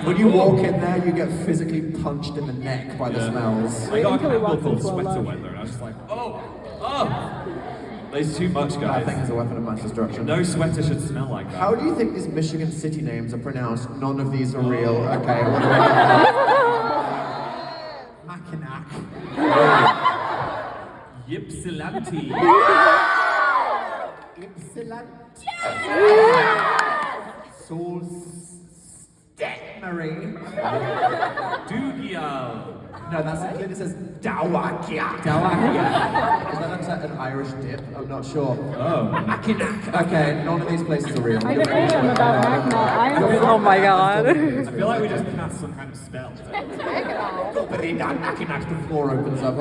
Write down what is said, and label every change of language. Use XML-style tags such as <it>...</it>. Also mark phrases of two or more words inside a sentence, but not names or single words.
<en>when you walk in there, you get physically punched in the neck by the smells. I got a Until he candle walks called into a Sweater lab. Weather, and I was just like, oh. There's too much, That thing guys. is a weapon of mass destruction. No sweater should smell like that. How do you think these Michigan city names are pronounced? None of these are real. Okay, what do I Mackinac. Ypsilanti. Ypsilanti. Solstetmary. Dugial. No, that's it. It says Dawakia. Dawakia. Is that looks like an Irish dip? I'm not sure. Oh. Mackinac. Okay, none of these places are real. I never heard him about Mackinac. Oh my god. I feel like we just cast some kind of spell. Mackinac, the floor opens up.</en>